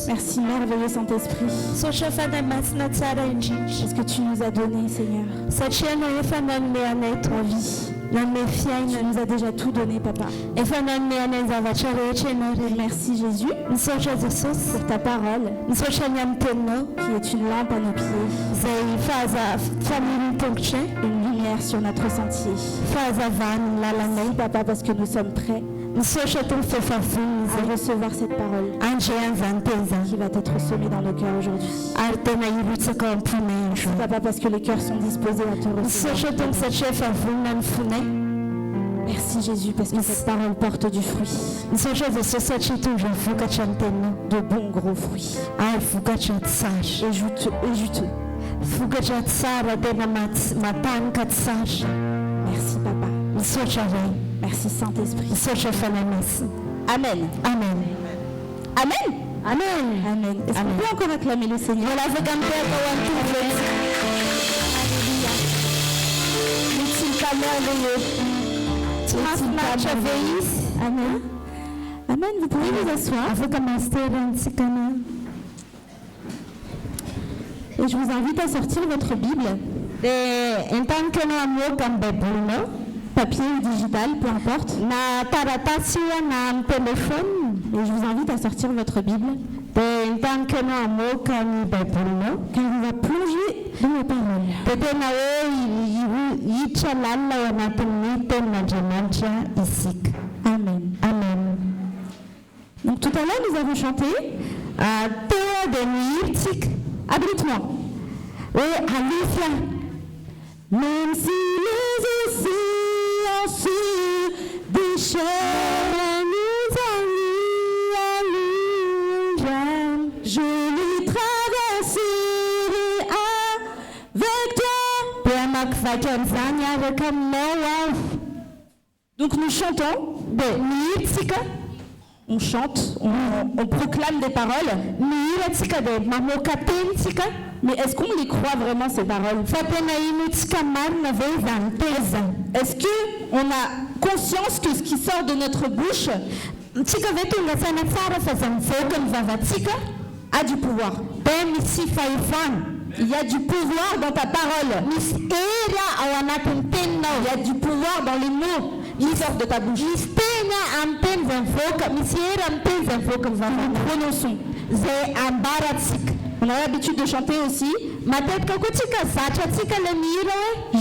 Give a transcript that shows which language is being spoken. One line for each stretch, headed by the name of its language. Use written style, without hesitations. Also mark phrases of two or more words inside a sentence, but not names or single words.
French: Merci merveilleux Saint-Esprit.
Malagasy: Sotra fanahy masina tsara indrindra.
French: Parce que tu nous as donné, Seigneur,
Malagasy: Satria anao efa nanome anay
French: ta vie.
Malagasy: nanome
French: Tu
Malagasy: fiainana.
French: nous as déjà tout donné, Papa.
Malagasy: Efa nanome anay ny zavatra rehetra ianao rehetra.
French: Merci Jésus
Malagasy: Misaotra Jesosy.
French: pour ta parole
Malagasy: Misaotra ny amin'ny teninao
French: qui est une lampe à nos pieds,
Malagasy: izay faniny tongotra
French: une lumière sur notre sentier.
Malagasy: fahazavany ny lalanay.
French: Merci Papa parce que nous sommes prêts
Malagasy: Misaotra tony fefavony
French: à
Malagasy: izay
French: recevoir cette parole
Malagasy: andrean'izany teny
French: qui
Malagasy: izany
French: va être semée dans nos cœurs aujourd'hui.
Malagasy: ary tena hirotsaka ao am-ponay andro.
French: Papa parce que les cœurs sont disposés à te
Malagasy: Misaotra
French: recevoir.
Malagasy: tony satria efa vonona ny fonay.
French: Merci Jésus parce que cette parole porte du fruit,
Malagasy: Misaotra Jesosy satria tondra vokatra ny teninao
French: de bons gros fruits,
Malagasy: ary vokatra tsara.
French: et juteux.
Malagasy: Vokatra tsara tena matanaka tsara.
French: Merci Papa.
Malagasy: Misaotra ray.
French: Merci Saint-Esprit.
Malagasy: Misaotra fanahy masina. Amen. Amen.
French: Amen. Amen. Amen. Est-ce qu'on Amen. peut encore acclamer le Seigneur? Voilà,
Malagasy: afaka mitehaka ho an'ny tompo. Alléluia.
French: N'est-il pas merveilleux?
Malagasy: Tsy mahafinaritra ve izy? Amen. Amen.
French: Vous pouvez vous asseoir.
Malagasy: Afaka masiterantsika na.
French: Et je vous invite à sortir votre Bible
Malagasy: Dia entaniko ianao hamoaka amin'ny baibolinao.
French: papier ou digital, peu importe.
Malagasy: na taratasy na amin'ny téléphone.
French: Et je vous invite à sortir votre Bible,
Malagasy: Dia mitaniky ianao hamoaka ny baibolinao.
French: car on va plonger dans la parole.
Malagasy: Dia tena hoe hiditra lalina ao anatin'ny tenin'Andriamanitra isika. Amen. Amen.
French: Donc tout à l'heure, nous avons chanté
Malagasy: Teo dia nihiritsika
French: Abrite-moi.
Malagasy: hoe alifia.
French: Même si les océans se déchirent, nous allons, je les traverserai avec toi.
Malagasy: Dia hamakivaky an'izany araka aminao aho.
French: Donc nous chantons,
Malagasy: Dia mihiritsika,
French: on chante, on proclame des paroles,
Malagasy: mihiratsika dia mamoaka tenitsika.
French: mais est-ce qu'on les croit vraiment ces paroles?
Malagasy: Fa tena inotsika marina ve izany tezany?
French: Est-ce qu'on a conscience que ce qui sort de notre bouche
Malagasy: Tsika ve tonga saina tsara fa izany mivoaka ny vavatsika
French: a du pouvoir?
Malagasy: dia misy fahefana.
French: Il y a du pouvoir dans ta parole.
Malagasy: Misy hery ao anatin'ny teninao.
French: Il y a du pouvoir dans les mots qui sortent de ta bouche.
Malagasy: Misy teny amin'ny teny izay mivoaka, misy hery amin'ny teny izay mivoaka ny
French: Nous
Malagasy: vavana
French: prononçons.
Malagasy: izay ambaratsika.
French: On a l'habitude de chanter aussi.
Malagasy: Matetika koa tsika zatratsika le mihira hoe